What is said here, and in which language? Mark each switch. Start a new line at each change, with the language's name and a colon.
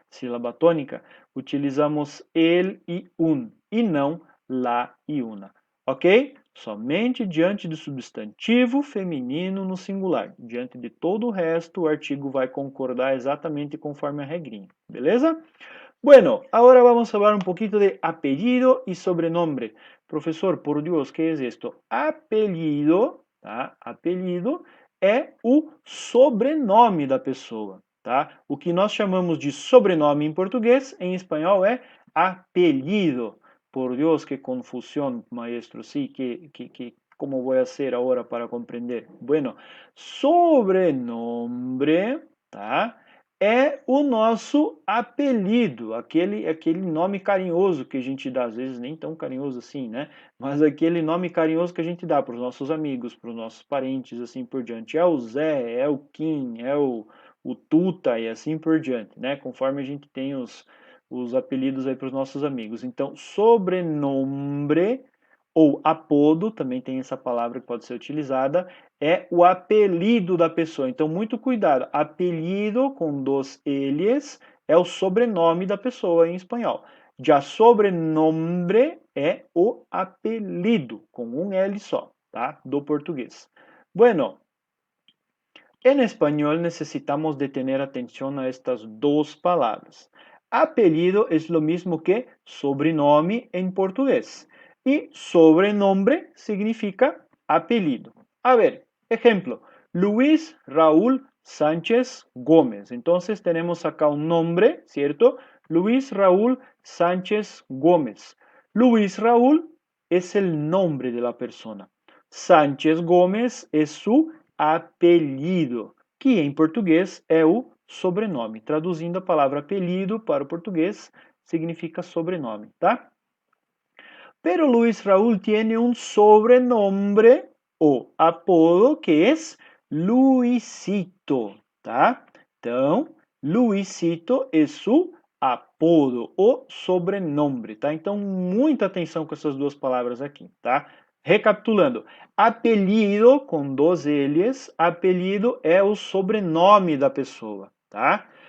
Portuguese: Sílaba tônica, utilizamos el e un, e não la e una. Ok? Somente diante do substantivo feminino no singular. Diante de todo o resto, o artigo vai concordar exatamente conforme a regrinha. Beleza?
Spanish: Bueno, ahora vamos a hablar un poquito de apellido y sobrenombre. Profesor, por Dios, ¿qué es esto?
Portuguese: Apellido, tá? Apellido é o sobrenome da pessoa, tá? O que nós chamamos de sobrenome em português, em espanhol é apellido.
Spanish: Por Dios, qué confusión, maestro. Sí, ¿cómo voy a hacer ahora para comprender? Bueno, sobrenombre, tá?
Portuguese: É o nosso apelido, aquele nome carinhoso que a gente dá, às vezes nem tão carinhoso assim, né? Mas aquele nome carinhoso que a gente dá para os nossos amigos, para os nossos parentes, assim por diante. É o Zé, é o Kim, é o Tuta e assim por diante, né? Conforme a gente tem os apelidos aí para os nossos amigos. Então, sobrenome ou apodo, também tem essa palavra que pode ser utilizada, é o apelido da pessoa. Então, muito cuidado. Apelido com dois L's é o sobrenome da pessoa em espanhol. Já sobrenome é o apelido, com um L só, tá? Do português.
Spanish: Bueno, en español necesitamos de tener atención a estas dos palabras. Apellido es lo mismo que sobrenome en portugués. Y sobrenombre significa apellido. A ver, ejemplo, Luis Raúl Sánchez Gómez. Entonces tenemos acá un nombre, ¿cierto? Luis Raúl Sánchez Gómez. Luis Raúl es el nombre de la persona.
Portuguese: Sánchez Gómez
Spanish: es su apelido,
Portuguese: que em português é o sobrenome. Traduzindo a palavra apelido para o português, significa sobrenome, tá?
Spanish: Pero Luis Raúl tiene un sobrenombre o apodo que es Luisito, tá?
Portuguese: Então, Luisito é su apodo, o sobrenome, tá? Então, muita atenção com essas duas palavras aqui, tá? Recapitulando, apelido com dois L's, apelido é o sobrenome da pessoa, tá?